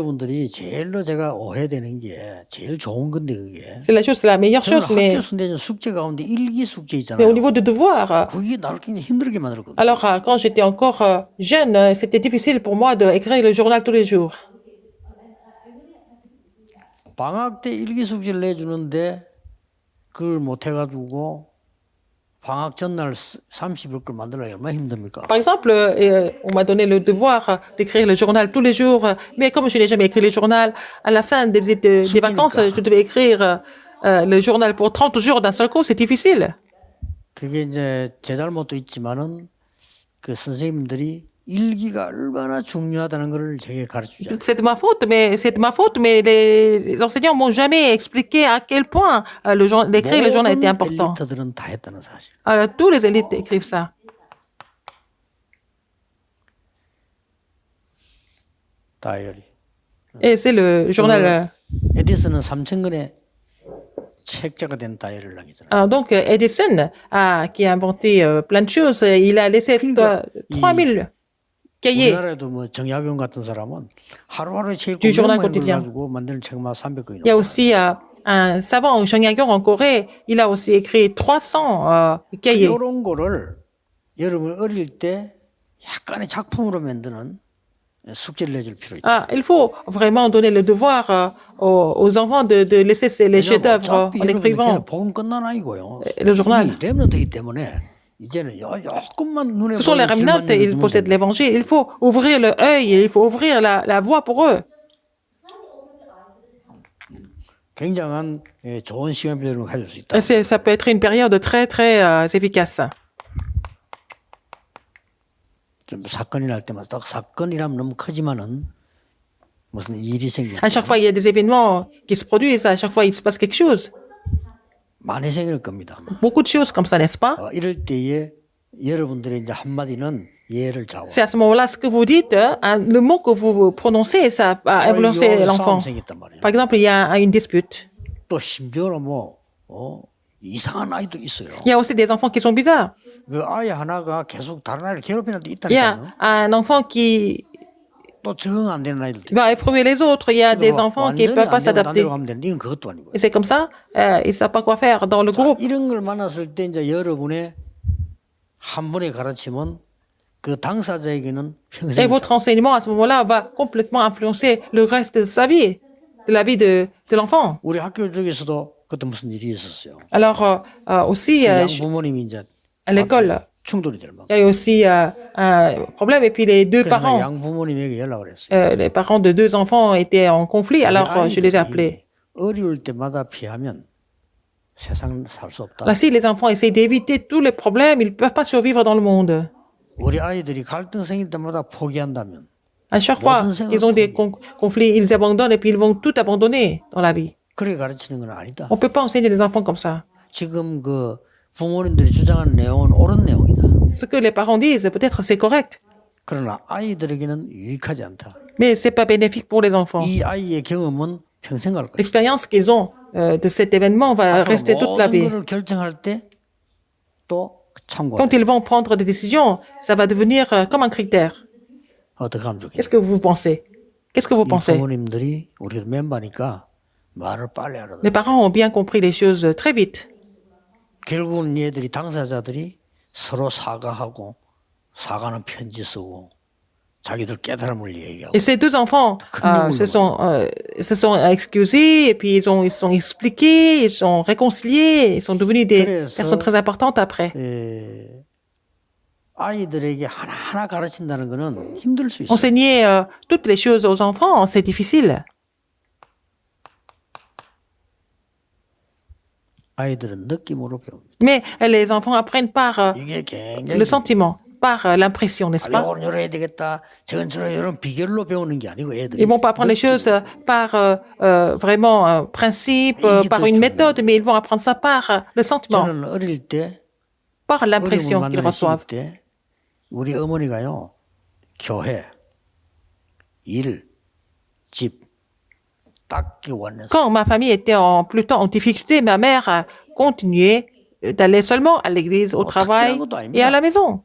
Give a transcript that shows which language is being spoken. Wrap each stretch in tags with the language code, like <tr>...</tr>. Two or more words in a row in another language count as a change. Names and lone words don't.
<fr>C'est la meilleure chose, mais au niveau de devoir, alors quand j'étais encore jeune, c'était difficile pour moi d'écrire le journal tous les jours.</fr> <ko>방학 때 일기 숙제를 내주는데 그걸 못 해가지고 방학 전날 30일 걸 만들려면 얼마나 힘듭니까?</ko> <fr>Par exemple, on m'a donné le devoir d'écrire le journal tous les jours, mais comme je n'ai jamais écrit le journal, à la fin des vacances, je devais écrire le journal pour 30 jours d'un seul coup, c'est difficile.</fr> <ko>그게 이제 제 잘못도 있지만은 그 선생님들이 일기가 얼마나 중요하다는 것을 제게 가르치죠.</ko> <fr>C'est de ma faute, mais les enseignants m'ont jamais expliqué à quel point d'écrire le journal était important.</fr> <ko>엘리트들은 다 했다는 사실.</ko> <fr>Alors, tous les élites écrivent ça.</fr> <ko>다이어리.</ko> <fr>Et c'est le journal.</fr> <ko>에디슨은 3,000권의 책자가 된 다이어리를 남기잖아요.</ko> <fr>Alors donc, Edison, qui a inventé plein de choses, il a laissé 3000 cahiers</fr> <ko>우리나라에도 뭐 정약용 같은 사람은 하루하루 책</ko> <fr>Du</fr> <ko>읽고</ko> <fr>journal</fr> <ko>메모해</ko> <fr>quotidien.</fr> <ko>가지고 만드는 책만 300권이</ko> <fr>Il y a</fr> <ko>넘어요.</ko> <fr>aussi un savant, Jean Yagyong, en Corée, il a aussi écrit 300 cahiers.</fr> <ko>이런 거를 여러분 어릴 때 약간의 작품으로 만드는 숙제를 내줄 필요 있다.</ko> <fr>Il faut vraiment donner le devoir aux enfants de laisser les chefs-d'œuvre en écrivant</fr> <ko>복음 끝난 아니고요.</ko> <fr>le journal.</fr> <ko>렘넌트이기 때문에 이제는 조금만 눈에</ko> <fr>Ce sont les</fr> <ko>보이는</ko> <fr>remnants,</fr> <ko>길만</ko> <fr>ils</fr> <ko>열어주면</ko> <fr>possèdent</fr> <ko>됩니다.</ko> <fr>l'évangile. Il faut ouvrir le œil, il faut ouvrir la voie pour eux.</fr> <ko>굉장한 좋은 시간표를 가질 수 있다.</ko> <fr>Ça peut être une période très, très efficace.</fr> <ko>좀 사건이 날 때마다 딱 사건이라면 너무 크지만은 무슨 일이 생기면</ko> <fr>À chaque fois, il y a des événements qui se produisent. À chaque fois, il se passe quelque chose.</fr> <ko>많이 생길 겁니다.</ko> <fr>Beaucoup de choses comme ça, n'est-ce pas?</fr> <ko>이럴 때에 여러분들의 이제 한마디는 예를 잡아.</ko> <fr>C'est à ce moment-là, ce que vous dites, le mot que vous prononcez, ça va influencer l'enfant.</fr> <ko>생겼단 말이에요.</ko> <fr>Par exemple, il y a une dispute.</fr> <ko>또 심지어는 이상한 아이도 있어요.</ko> <fr>Il y a aussi des enfants qui sont bizarres.</fr> <ko>그 아이 하나가 계속 다른 아이를 괴롭히는 애도</ko> <fr>Il y a</fr> <ko>있다니까요.</ko> <fr>un enfant qui</fr> <ko>또 적응 안 되는 아이들도</ko> <fr>va éprouver les autres. Il y a des enfants qui ne peuvent pas</fr> <ko>완전히 안 되고 딴</ko> <fr>s'adapter.</fr> <ko>데로 가면 되는데 이건 그것도 아니고요.</ko> <fr>Et c'est comme ça, ils ne savent pas quoi faire dans le groupe.</fr> <ko>이런 걸 만났을 때 이제 여러분의 한 번의 가르침은 그 당사자에게는 평생</ko> <fr>Et votre enseignement, à ce moment-là, va complètement influencer le reste de sa vie, de la vie de l'enfant.</fr> <ko>우리 학교 쪽에서도 그때 무슨 일이 있었어요.</ko> <fr>Alors, aussi,</fr> <ko>양 부모님이 이제</ko> <fr>à l'école,</fr> <ko>충돌이 될 만큼.</ko> <fr>il y a eu aussi un problème. Et puis, les deux</fr> <ko>그래서</ko> <fr>parents,</fr> <ko>양 부모님에게 연락을 했어요.</ko> <fr>les parents de deux enfants étaient en conflit. Alors, je les ai appelés.</fr> <ko>어려울 때마다 피하면 세상 살 수 없다.</ko> <fr>Là, si les enfants essayent d'éviter tous les problèmes, ils ne peuvent pas survivre dans le monde.</fr> <ko>우리 아이들이 갈등 생길 때마다 포기한다면</ko> <fr>À chaque fois qu'ils ont des conflits, ils abandonnent et puis ils vont tout abandonner dans la vie.</fr> <ko>그렇게 가르치는 건 아니다.</ko> <fr>On ne peut pas enseigner les enfants comme ça.</fr> <ko>지금 그 부모님들이 주장하는 내용은 옳은 내용이다.</ko> <fr>Ce que les parents disent, peut-être c'est correct,</fr> <ko>그러나 아이들에게는 유익하지 않다.</ko> <fr>mais ce n'est pas bénéfique pour les enfants.</fr> <ko>이 아이의 경험은 평생 갈 거다.</ko> <fr>L'expérience qu'ils ont de cet événement va rester toute la</fr> <ko>모든</ko> <fr>vie.</fr> <ko>것을 결정할 때 또 참고해야</ko> <fr>Quand</fr> <ko>돼.</ko> <fr>ils vont prendre des décisions, ça va devenir comme un critère.</fr> <ko>어떻게 하면</ko> <fr>Qu'est-ce</fr> <ko>좋겠냐.</ko> <fr>que vous pensez? Qu'est-ce que vous</fr> <ko>이</ko> <fr>pensez?</fr> <ko>부모님들이 우리가 멤버니까 말을 빨리 하라.</ko> <fr>Les parents ont bien compris les choses très vite.</fr> <ko>결국은 얘들이 당사자들이 서로 사과하고 사과는 편지 쓰고 자기들 깨달음을 얘기하고</ko> <fr>Et ces deux enfants se sont excusés et puis ils sont expliqués, ils sont réconciliés, ils sont devenus des personnes très importantes après.</fr> <ko>아이들에게 하나하나 가르친다는 거는 힘들 수 있어요.</ko> <fr>Enseigner toutes les choses aux enfants, c'est difficile.</fr> <ko>아이들은 느낌으로 배웁니다.</ko> <fr>Mais les enfants apprennent par</fr> <ko>이게 굉장히</ko> <fr>le sentiment, par l'impression, n'est-ce pas?</fr> <ko>요건 요래야 되겠다. 저건 저런 이런 비결로 배우는 게 아니고 애들이</ko> <fr>Ils vont pas apprendre les choses par vraiment un principe, par une méthode, mais ils vont apprendre ça par le sentiment,</fr> <ko>저는 어릴 때</ko> <fr>par</fr> <ko>어려움을</ko> <fr>l'impression qu'ils</fr> <ko>만나는</ko> <fr>reçoivent.</fr> <ko>시기 때 우리 어머니가요 교회, 일, 집 닦기 원해서</ko> <fr>Quand ma famille était plutôt en difficulté, ma mère a continué d'aller seulement à l'église, au travail et à la maison.</fr>